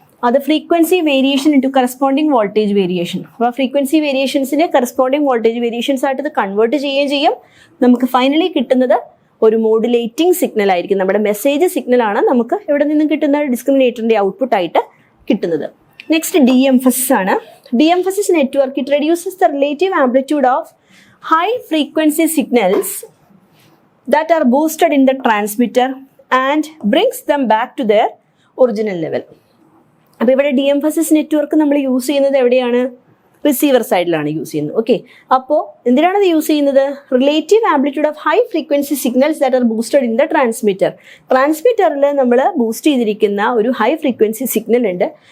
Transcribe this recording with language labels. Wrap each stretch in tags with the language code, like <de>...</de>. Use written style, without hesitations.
<ml>അത്</ml> <en>Frequency variation into corresponding voltage variation.</en> <ml>അപ്പോൾ frequency വേരിയേഷൻസിനെ corresponding voltage variations ആയിട്ട് ഇത് കൺവേർട്ട് ചെയ്യുകയും ചെയ്യും. നമുക്ക് ഫൈനലി കിട്ടുന്നത് ഒരു മോഡുലേറ്റിംഗ് സിഗ്നൽ ആയിരിക്കും. നമ്മുടെ മെസ്സേജ് സിഗ്നലാണ് നമുക്ക് ഇവിടെ നിന്നും കിട്ടുന്ന ഡിസ്ക്രിമിനേറ്ററിന്റെ ഔട്ട്പുട്ട് ആയിട്ട് കിട്ടുന്നത്. നെക്സ്റ്റ് DMFS ആണ്.</ml> <en>DMFS network it reduces the relative amplitude of high frequency signals that are boosted in the transmitter and brings them back to their original level.</en> <ml>അപ്പോൾ ഇവിടെ DMFS നെറ്റ്വർക്ക് നമ്മൾ യൂസ് ചെയ്യുന്നത് എവിടെയാണ്? Receiver സൈഡിലാണ് use ചെയ്യുന്നത്. Okay, അപ്പോൾ എന്തിനാണ് ഇത് യൂസ് ചെയ്യുന്നത്?</ml> <en>Relative amplitude of high frequency signals that are boosted in the transmitter.</en> <ml>ട്രാൻസ്മിറ്ററിൽ നമ്മൾ ബൂസ്റ്റ് ചെയ്തിരിക്കുന്ന ഒരു ഹൈ ഫ്രീക്വൻസി സിഗ്നൽ ഉണ്ട്.</ml>